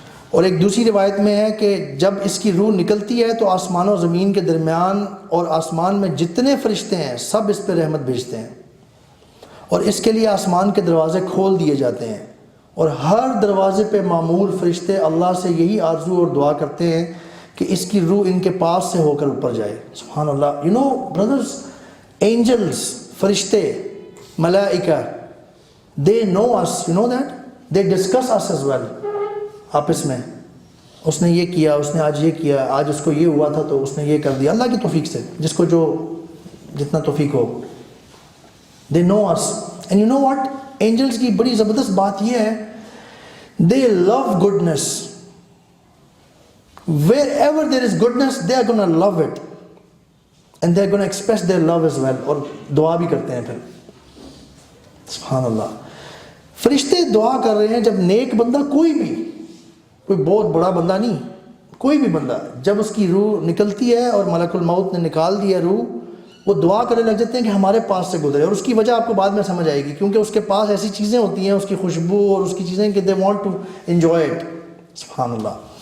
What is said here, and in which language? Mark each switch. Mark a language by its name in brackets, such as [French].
[Urdu] اور ایک دوسری روایت میں ہے کہ جب اس کی روح نکلتی ہے تو آسمان و زمین کے درمیان اور آسمان میں جتنے فرشتے ہیں سب اس پہ رحمت بھیجتے ہیں، اور اس کے لیے آسمان کے دروازے کھول دیے جاتے ہیں، اور ہر دروازے پہ معمور فرشتے اللہ سے یہی آرزو اور دعا کرتے ہیں کہ اس کی روح ان کے پاس سے ہو کر اوپر جائے. سبحان اللہ. [English] You know brothers, angels, فرشتے، ملائکہ، they know us, you know that, they discuss us as well. [Urdu] آپس میں اس نے یہ کیا، اس نے آج یہ کیا، آج اس کو یہ ہوا تھا تو اس نے یہ کر دیا، اللہ کی توفیق سے، جس کو جو جتنا توفیق ہو. [English] they know us. and you know what, angels [Urdu] کی بڑی زبردست بات یہ ہے، [English] they love goodness. wherever there is goodness they are gonna love it and they are gonna express their love as well. [Urdu] اور دعا بھی کرتے ہیں پھر. سبحان اللہ. فرشتے دعا کر رہے ہیں جب نیک بندہ، کوئی بہت بڑا بندہ نہیں، کوئی بھی بندہ جب اس کی روح نکلتی ہے اور ملک الموت نے نکال دیا روح، وہ دعا کرنے لگ جاتے ہیں کہ ہمارے پاس سے گزرے. اور اس کی وجہ آپ کو بعد میں سمجھ آئے گی، کیونکہ اس کے پاس ایسی چیزیں ہوتی ہیں، اس کی خوشبو اور اس کی چیزیں کہ [English] they want to enjoy it. [Urdu] سبحان اللہ.